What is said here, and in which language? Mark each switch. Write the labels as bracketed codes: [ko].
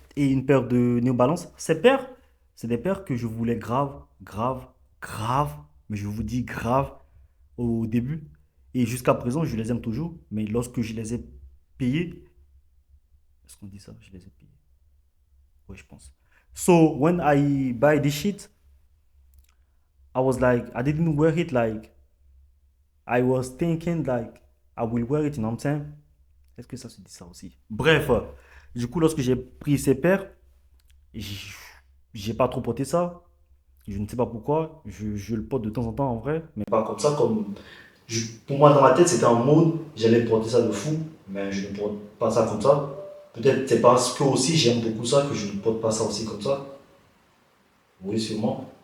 [fr] Et une paire de New Balance. Ces paires, c'est des paires que je voulais grave, grave, grave. Mais je vous dis grave au début. Et jusqu'à présent, je les aime toujours. Mais lorsque je les ai payés, est-ce qu'on dit ça? Je les ai payés. Oui, je pense. [en] So, when I buy this shit, I was like, I didn't wear it like, I was thinking like, I will wear it, you know what I'm saying? [fr] Est-ce que ça se dit ça aussi? Bref, du coup, lorsque j'ai pris ces paires, j- j'ai pas trop porté ça. Je ne sais pas pourquoi. Je le porte de temps en temps en vrai. Mais pas comme ça, pour moi, dans ma tête, c'était un mode, j'allais porter ça de fou, mais je ne porte pas ça comme ça. Peut-être c'est parce que aussi j'aime beaucoup ça que je ne porte pas ça aussi comme ça. Oui, sûrement.